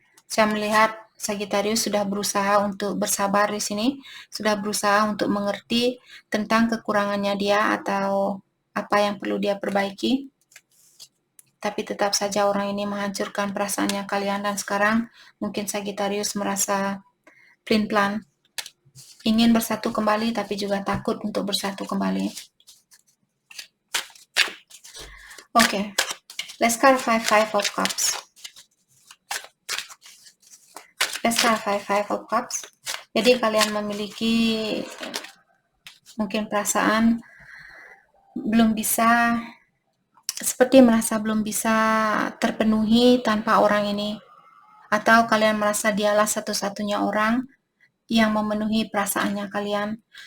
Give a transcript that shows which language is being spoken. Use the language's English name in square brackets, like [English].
[Indonesian] Saya melihat Sagittarius sudah berusaha untuk bersabar di sini, sudah berusaha untuk mengerti tentang kekurangannya dia atau apa yang perlu dia perbaiki. Tapi tetap saja orang ini menghancurkan perasaannya kalian, dan sekarang mungkin Sagittarius merasa pelin-pelan ingin bersatu kembali, tapi juga takut untuk bersatu kembali. Oke. [English] Let's clarify Five of Cups. Let's clarify Five of Cups. [Indonesian] Jadi kalian memiliki mungkin perasaan belum bisa, seperti merasa belum bisa terpenuhi tanpa orang ini. Atau kalian merasa dialah satu-satunya orang yang memenuhi perasaannya kalian.